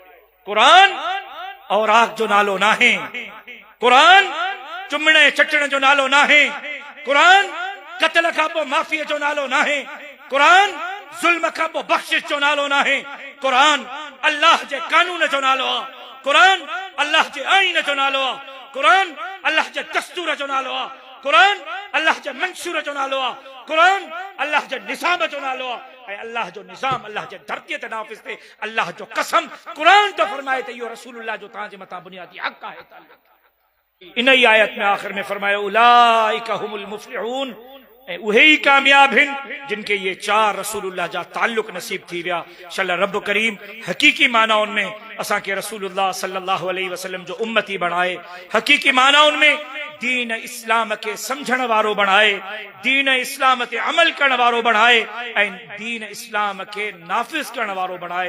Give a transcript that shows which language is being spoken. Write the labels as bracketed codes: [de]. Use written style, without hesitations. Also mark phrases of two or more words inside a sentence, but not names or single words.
[sd] क़ुरान औराक जो नालो नाहे, क़ुरान चुमण ऐं चटण जो नालो नाहे, क़ुरान क़त्ल खां पोइ माफ़ीअ जो नालो नाहे, क़ुरान ज़ुल्म खां पोइ बख़्शिश जो नालो नाहे, क़ुरान अल्लाह जे कानून जो नालो आहे, क़ुरान अल्लाह जे आइन जो नालो आहे, क़ुरान अल्लाह जे दस्तूर जो नालो आहे, क़ुरान अल्लाह जे मंशूर जो नालो आहे, क़ुरान अल्लाह जे निज़ाम जो नालो आहे। ऐं अल्लाह जो निज़ाम अल्लाह जे धरतीअ ते नाफ़िज़ थिए। अल्लाह जो कसम क़ुरान तो फरमाए त इहो रसूलुल्लाह जो तव्हां जे मथां बुनियादी हक़ आहे। इन ई आयत में आख़िर में फरमायो [ar] أولئك هم المفلحون, [sd] ऐं उहे ई कामयाब आहिनि जिनके ये चार रसूलुल्लाह जा ताल्लुक नसीब थी विया। शल रब करीम हकीकी मानाउनि में असांखे रसूलुल्लाह [ar] صلى الله عليه وسلم [sd] जो उम्मती बणाए, हकीकी मानाउनि में दीन इस्लाम के समझण वारो बणाए, दीन इस्लाम ते अमल करण वारो बणाए ऐं दीन इस्लाम के नाफ़िज़ करण वारो बणाए।